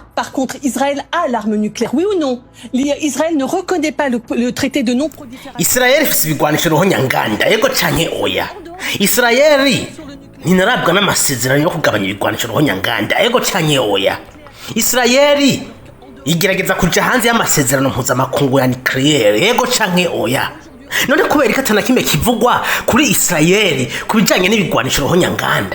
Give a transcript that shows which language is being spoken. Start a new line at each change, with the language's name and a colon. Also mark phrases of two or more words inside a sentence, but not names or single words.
French: Par contre, Israël a l'arme nucléaire, oui ou non? Israël ne reconnaît pas le traité de non-prolifération.
Rundi: Israël ifise ibigwanisho ruhonyanganda yego canke oya? Israeli ntinarabwa n'amasezerano yo kugabanya ibigwanisho ruhonyanganda yego canke oya? Israeli igerageza kuja hanze y'amasezerano mpuzamakungu ya nucleaire yego canke oya? None kubera ko atana kimwe kivugwa kuri Israeli kubijanye n'ibigwanisho ruhonyanganda?